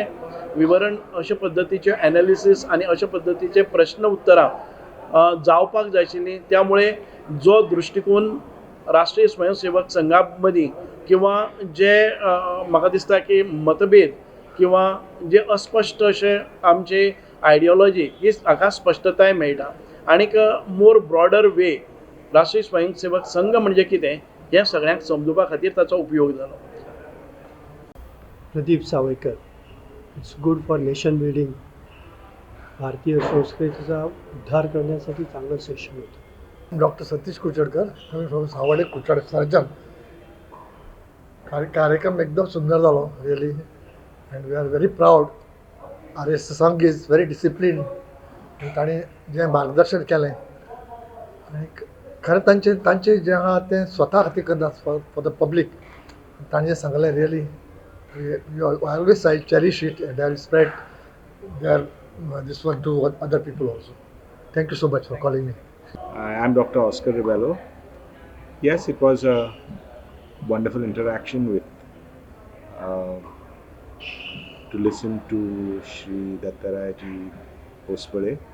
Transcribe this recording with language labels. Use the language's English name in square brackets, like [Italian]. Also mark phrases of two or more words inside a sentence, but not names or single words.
[Konkani] विवरण अशा पद्दतीचे एनालिसीस आनी अशा पद्दतीचे प्रश्न उत्तरां जावपाक जाय आशिल्लीं त्यामुळे जो दृश्टिकोन राष्ट्रीय स्वयंसेवक संघा मदीं किंवा जे म्हाका दिसता की मतभेद किंवा जे अस्पश्ट अशे आमचे आयडियोलॉजी ही हाका स्पश्टताय मेळटा आनीक [English] more broader way [Konkani] राष्ट्रीय स्वयंसेवक संघ म्हणजे कितें हें सगळ्यांक समजुपा खातीर ताचो उपयोग जालो. प्रदीप सावयकर. [English] it's good for nation building. [Marathi] भारतीय संस्कृतीचा उद्धार करण्यासाठी चांगलं सेशन होतं. डॉक्टर सतीश कुचडकर आम्ही फ्रॉम सावडे कुचड सर्जन. [Konkani] कार्यक्रम एकदम सुंदर जालो [English] really and we are very proud. [Konkani] RSS संघ [English] is very discipline [Konkani] ताणें जें मार्गदर्शन केलें आनी खरें तांचे जें आहा तें स्वता खातीर करतात [English] for the public. [Konkani] ताणें जें सांगलें [English] really always I cherish it and I will spread their this one to other people also. Thank you so much for calling me. I am Dr. Oscar Ribello. Yes, it was a wonderful interaction to listen to Shri Dattatreya Ji Hosable.